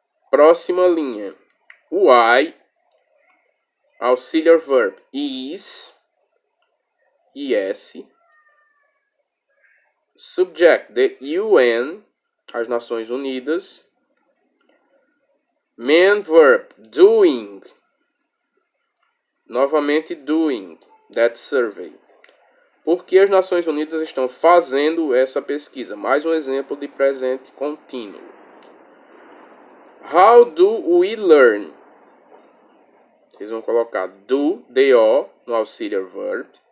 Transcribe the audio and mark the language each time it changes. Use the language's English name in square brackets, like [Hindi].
[Portuguese] Próxima linha, o I, auxiliary verb, is, subject, the UN, as Nações Unidas. Main verb, doing, novamente doing, that survey. Por que as Nações Unidas estão fazendo essa pesquisa? Mais um exemplo de presente contínuo. [English] How do we learn? [Portuguese] Vocês vão colocar do, D-O, no auxiliary verb.